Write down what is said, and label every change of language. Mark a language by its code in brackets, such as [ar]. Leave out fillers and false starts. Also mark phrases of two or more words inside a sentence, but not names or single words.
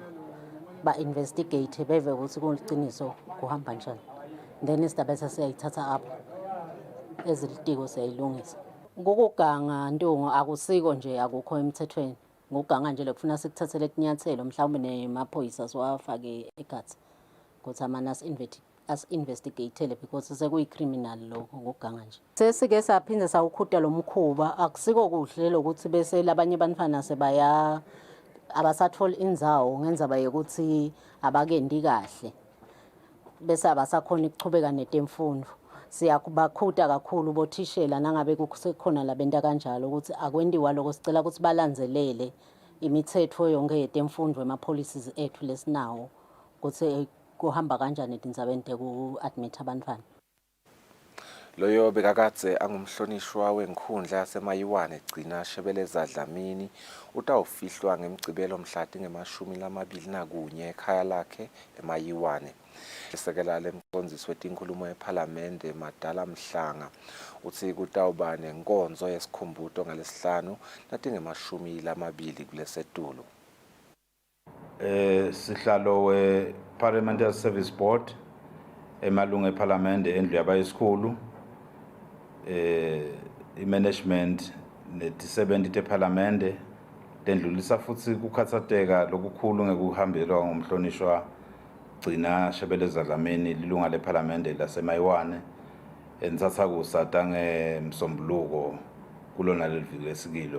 [ss] Ba investigate beve ukuthi kuliciniso kuhamba njani. Then isindaba sesiyayithatha apho. Ezilitiko siyayilungisa. Ngokuganga ntongo akusiko nje akukho emthethweni. Ngokuganga nje lekufuna sikuthathele itinyathelo mhlawumbe nemaphoyisa siwafake egazi ukuthi amana as-investigatele because sekuyi-criminal lokho ngokuganga nje. Sesike saphinde sawukhuta lo mkhuba akusiko kuhle lokuthi bese labanye abantwana sebaya abasathola indzawo ngenza bayekuthi abakendi kahle bese abasakhona ukuchubeka netemfundo. Siyakubakhuta kakhulu bothishela nangabe kusekhona labenta kanjalo ukuthi akwendiwa lokho sicela ukuthi balandzelele imithetho yonke yetemfundo ema-policies ethu lesinawo ukuthi kuhamba kanjani etindzabeni teku-admit abantwana. Loyo bekakatse angumhlonishwa wenkhundla yasemayiwane egcina Shebeleza Dlamini utawufihlwa ngemgcibelo mhlati ngema-21 ekhaya lakhe emayiwane. Isekela lemcondzisi wetinkhulumo ePhalamende Madala Mhlanga uthi kutawuba nenkonzo yesikhumbuto ngalesihlanu natinge-20 kulesetulu. Sihlalo we-Parliamentary Service Board emalunga ePhalamende endlu yabayisikhulu i-management neti-70 tePhalamende tendlulisa futsi kukhatsateka lokukhulu ngekuhambelwa ngumhlonishwa gcina Shebeleza Dlamini lilunga lePhalamende lasemayiwane entsatsa kusa tange msombuluko kulona leliviki lesikilo.